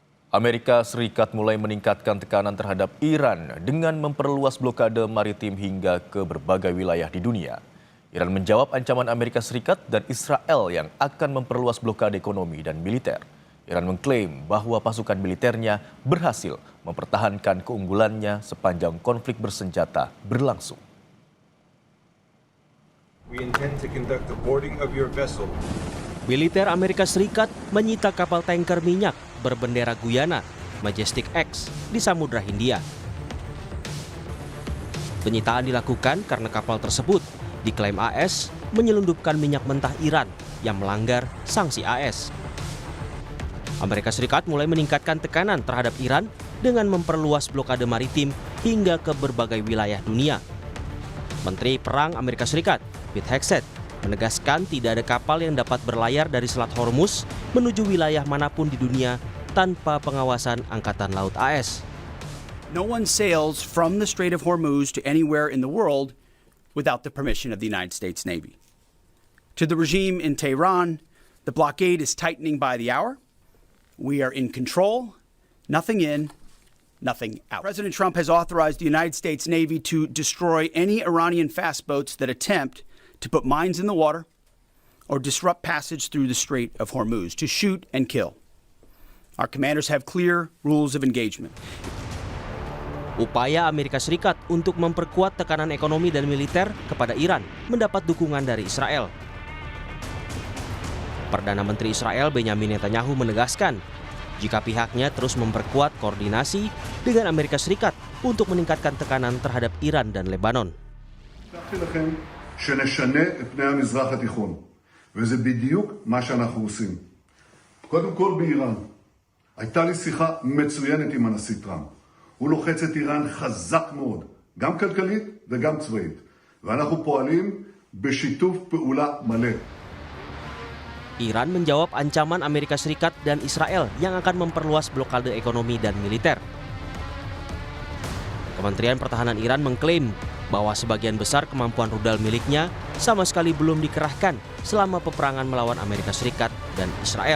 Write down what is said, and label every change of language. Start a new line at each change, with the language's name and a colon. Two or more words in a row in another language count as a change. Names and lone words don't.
Indonesian: Amerika Serikat mulai meningkatkan tekanan terhadap Iran dengan memperluas blokade maritim hingga ke berbagai wilayah di dunia. Iran menjawab ancaman Amerika Serikat dan Israel yang akan memperluas blokade ekonomi dan militer. Iran mengklaim bahwa pasukan militernya berhasil mempertahankan keunggulannya sepanjang konflik bersenjata berlangsung.
English: We intend to conduct the boarding of your vessel.
Indonesian: Militer Amerika Serikat menyita kapal tanker minyak berbendera Guyana, Majestic X, di Samudra Hindia. Penyitaan dilakukan karena kapal tersebut diklaim AS menyelundupkan minyak mentah Iran yang melanggar sanksi AS. Amerika Serikat mulai meningkatkan tekanan terhadap Iran dengan memperluas blokade maritim hingga ke berbagai wilayah dunia. Menteri Perang Amerika Serikat, Pete Hegseth, menegaskan tidak ada kapal yang dapat berlayar dari Selat Hormuz menuju wilayah manapun di dunia tanpa pengawasan Angkatan Laut AS.
English: No one sails from the Strait of Hormuz to anywhere in the world without the permission of the United States Navy. To the regime in Tehran, the blockade is tightening by the hour. We are in control, nothing in, nothing out. President Trump has authorized the United States Navy to destroy any Iranian fast boats that attempt to put mines in the water or disrupt passage through the Strait of Hormuz, to shoot and kill. Our commanders have clear rules of engagement.
Indonesian: Upaya Amerika Serikat untuk memperkuat tekanan ekonomi dan militer kepada Iran mendapat dukungan dari Israel. Perdana Menteri Israel Benjamin Netanyahu menegaskan jika pihaknya terus memperkuat koordinasi dengan Amerika Serikat untuk meningkatkan tekanan terhadap Iran dan Lebanon.
Hebrew: שנשנה את פני המזרח התיכון, וזה בדיוק מה שאנחנו עושים. קודם כל באיראן, הייתה לי שיחה מצוינת עם הנשיא טראמפ. הוא לוחץ את איראן חזק מאוד, גם כלכלית וגם צבאית, ואנחנו פועלים בשיתוף פעולה מלא.
Indonesian: Iran menjawab ancaman Amerika Serikat dan Israel yang akan memperluas blokade ekonomi dan militer. Kementerian Pertahanan Iran mengklaim bahwa sebagian besar kemampuan rudal miliknya sama sekali belum dikerahkan selama peperangan melawan Amerika Serikat dan Israel.